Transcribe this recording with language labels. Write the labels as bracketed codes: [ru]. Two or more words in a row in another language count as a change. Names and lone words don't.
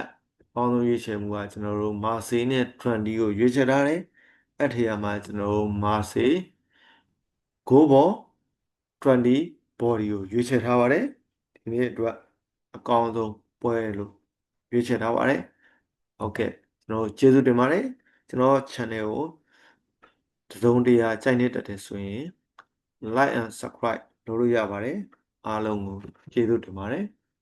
[my] အကောင်းဆုံးရွေးချယ်မှုကကျွန်တော်တို့မာဆေးနဲ့20ကိုရွေးချယ်ထားတယ်အဲ့ထရမှာကျွန်တော်တို့မာဆေးဂိုးဘော20 body ကိုရွေးချယ်ထားပါတယ်ဒီနေ့အတွက်အကောင်းဆုံးပွဲလို့ရွေးချယ်ထားပါတယ်ဟုတ်ကဲ့ကျွန်တော်ကျေးဇူးတင်ပါတယ်ကျွန်တော် channel ကိုတစ်စုံတရာကြိုက်နေတတ်တယ်ဆိုရင် [en] like and subscribe [my] လုပ်လို့ရပါတယ်အားလုံးကိုကျေးဇူးတင်ပါတယ်